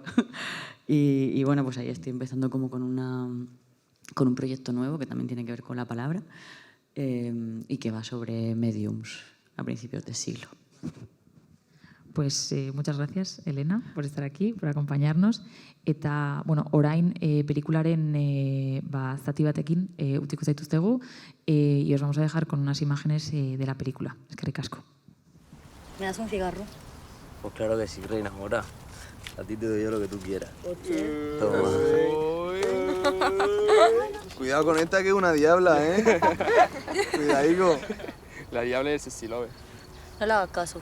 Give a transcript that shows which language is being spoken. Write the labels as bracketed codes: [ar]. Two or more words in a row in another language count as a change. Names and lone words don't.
[es] Y bueno, pues ahí estoy empezando como con un proyecto nuevo que también tiene que ver con la palabra y que va sobre mediums a principios de siglo. Pues muchas gracias, Elena, por estar aquí, por acompañarnos. [eu] Eta, bueno, orain pelikularen zati batekin utziko zaituztegu [es] y os vamos a dejar con unas imágenes de la película. [eu] Eskerrik asko. [es] ¿Me das un cigarro? Pues claro que sí, reina mora. A ti te doy yo lo que tú quieras. Toma. Cuidado con esta que es una diabla, ¿eh? Cuidadico. La diabla del Cecilove. No le hagas caso.